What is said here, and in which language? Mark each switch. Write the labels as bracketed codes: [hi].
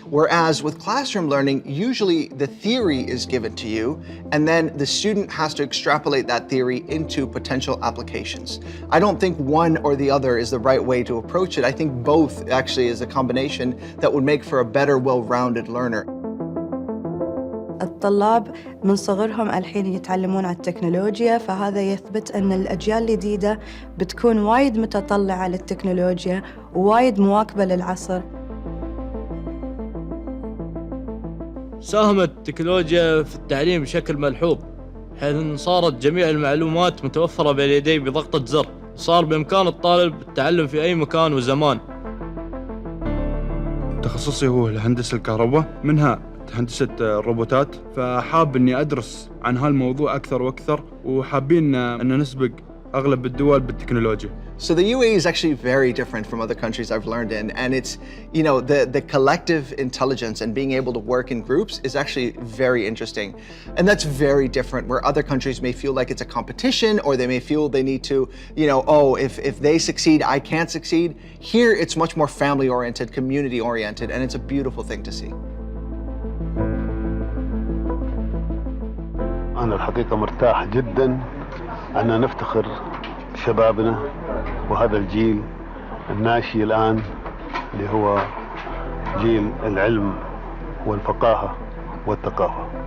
[en] Whereas with classroom learning, usually the theory is given to you, and then the student has to extrapolate that theory into potential applications. I don't think one or the other is the right way to approach it. I think both actually is a combination that would make for a better, well-rounded learner. [ar] الطلاب من صغرهم الحين يتعلمون عن التكنولوجيا، فهذا يثبت أن الأجيال الجديدة بتكون وايد متطلعة للتكنولوجيا ووايد مواكبة للعصر. ساهمت التكنولوجيا في التعليم بشكل ملحوظ، حيث صارت جميع المعلومات متوفرة بين يديه بضغطة زر، صار بإمكان الطالب التعلم في أي مكان وزمان. تخصصي هو الهندسة الكهرباء، منها هندسة الروبوتات، فحاب إني أدرس عن هالموضوع أكثر وأكثر، وحابين أن نسبق أغلب الدول بالتكنولوجيا. [en] So the UAE is actually very different from other countries I've learned in, and it's, you know, the collective intelligence and being able to work in groups is actually very interesting. And that's very different where other countries may feel like it's a competition, or they may feel they need to, you know, oh, if they succeed, I can't succeed. Here it's much more family oriented, community oriented, and it's a beautiful thing to see. [ar] أنا الحقيقة مرتاح جدا أن نفتخر شبابنا وهذا الجيل الناشئ الآن اللي هو جيل العلم والفقاهة والثقافة.